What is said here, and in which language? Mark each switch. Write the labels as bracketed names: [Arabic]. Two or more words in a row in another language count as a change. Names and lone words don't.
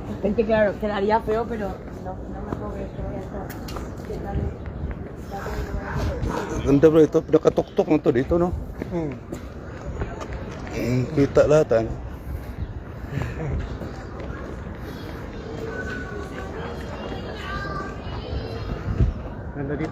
[Spanish] Es que claro, quedaría feo, pero no me acuerdo que esto ya está. [Filipino] Ganda bro ito. Pinakatuktok mo to dito, no? Kita lahat, ano? Ganda dito.